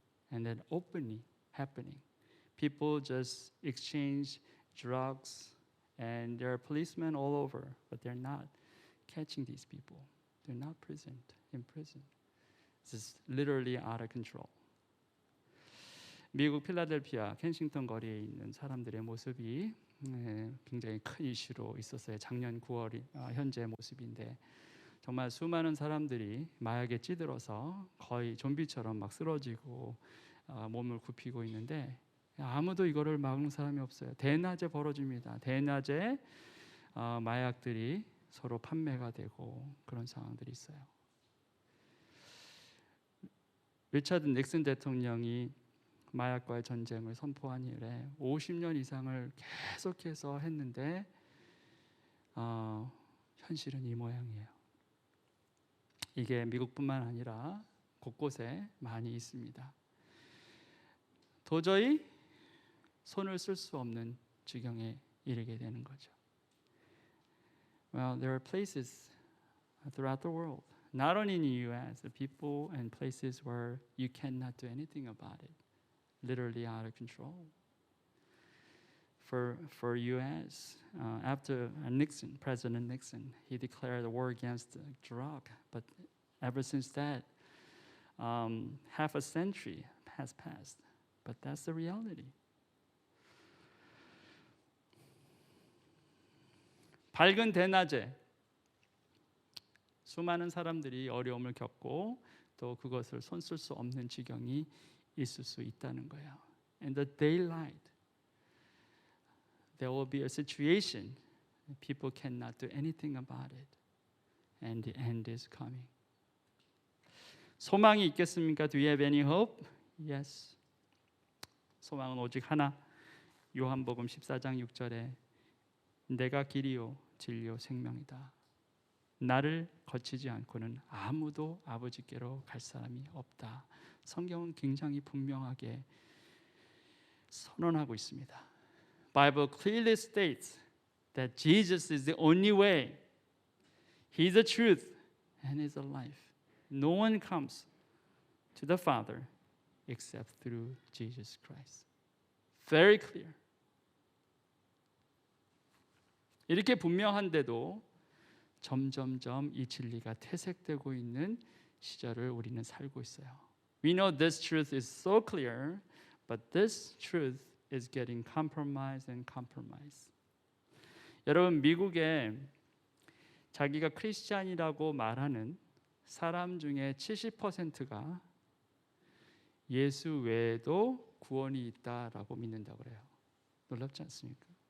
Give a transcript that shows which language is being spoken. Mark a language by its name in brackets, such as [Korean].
[English] And then openly happening. People just exchange drugs, and there are policemen all over, but they're not catching these people. They're not in prison. This is literally out of control. [Korean] 미국 필라델피아 켄싱턴 거리에 있는 사람들의 모습이 굉장히 큰 이슈로 있었어요. 작년 9월 현재 모습인데 정말 수많은 사람들이 마약에 찌들어서 거의 좀비처럼 막 쓰러지고 몸을 굽히고 있는데 아무도 이거를 막는 사람이 없어요. 대낮에 벌어집니다. 대낮에 마약들이 서로 판매가 되고 그런 상황들이 있어요. 리차드 닉슨 대통령이 마약과의 전쟁을 선포한 이래 50년 이상을 계속해서 했는데 현실은 이 모양이에요. 이게 미국뿐만 아니라 곳곳에 많이 있습니다. 도저히 손을 쓸 수 없는 지경에 이르게 되는 거죠. [English] Well, there are places throughout the world, not only in the U.S., the people and places where you cannot do anything about it, literally out of control. For U.S., after Nixon, President Nixon, he declared a war against drug, but ever since that, half a century has passed. But that's the reality. [Korean] 밝은 대낮에 수많은 사람들이 어려움을 겪고 또 그것을 손쓸 수 없는 지경이 있을 수 있다는 거예요. [English] In the daylight, there will be a situation people cannot do anything about it, and the end is coming. [Korean] 소망이 있겠습니까? [English] Do you have any hope? Yes. [Korean] 소망은 오직 하나. 요한복음 14장 6절에 내가 길이요 진리요 생명이다. 나를 거치지 않고는 아무도 아버지께로 갈 사람이 없다. 성경은 굉장히 분명하게 선언하고 있습니다. [English] Bible clearly states that Jesus is the only way. He's the truth and he's the life. No one comes to the Father except through Jesus Christ. Very clear. [Korean] 이렇게 분명한데도 점점점 이 진리가 퇴색되고 있는 시절을 우리는 살고 있어요. [English] We know this truth is so clear, but this truth is getting compromised and compromised. [Korean] 여러분, 미국에 자기가 크리스찬이라고 말하는 사람 중에 70%가 예수 외에도 구원이 있다라고 믿는다고 그래요. 놀랍지 않습니까?